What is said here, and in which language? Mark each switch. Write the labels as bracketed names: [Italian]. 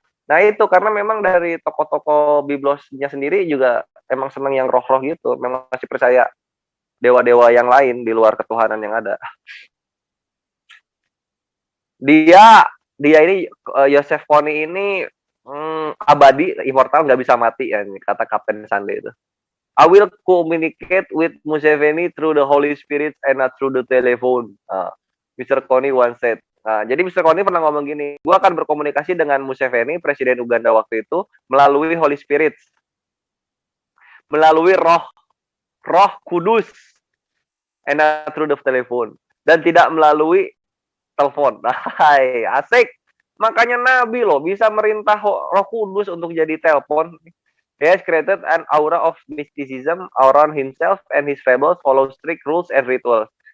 [Indonesian] Nah itu karena memang dari tokoh-tokoh biblosnya sendiri juga emang seneng yang roh-roh gitu, memang masih percaya dewa-dewa yang lain di luar ketuhanan yang ada. Dia ini Yosef Kony ini abadi, immortal, nggak bisa mati ya, kata Kapten Sunday itu. [English] I will communicate with Museveni through the Holy Spirit and not through the telephone. Mr. Kony once said. [Indonesian] Nah, jadi Mr. Kony pernah ngomong gini, gue akan berkomunikasi dengan Museveni, presiden Uganda waktu itu, melalui Holy Spirit, melalui roh kudus, [English] and not through the telephone, [Indonesian] dan tidak melalui telepon. Hai, asik. Makanya Nabi loh bisa merintah roh kudus untuk jadi telepon. [English] He has created an aura of mysticism around himself, and his fables follow strict rules and rituals.